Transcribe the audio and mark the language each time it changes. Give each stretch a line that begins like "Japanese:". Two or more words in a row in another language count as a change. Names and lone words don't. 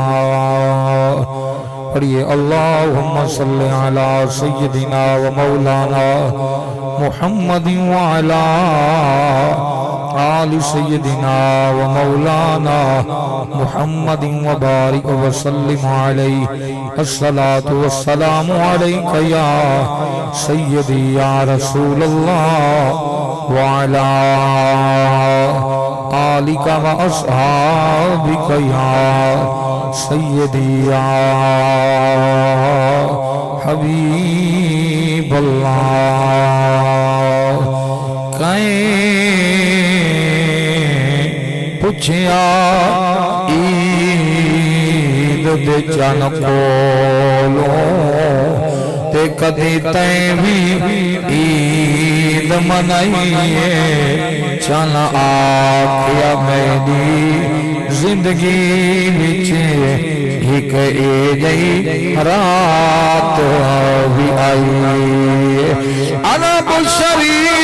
Arabic: پڑھیے اللهم صل على سيدنا ومولانا محمد وعلى آل سيدنا ومولانا محمد وبارك وسلم عليه الصلاة والسلام عليك يا سيدي يا رسول الله وعلى آلك وأصحابك يا سيدي يا حبيب الله
Punjabi: پوچھیا عید دے چن کولوں تے کدی تیں بھی عید منائیے چن آکھیا میری زندگی وچ ایک ایجئی رات بھی آئی
Arabic: انا بشری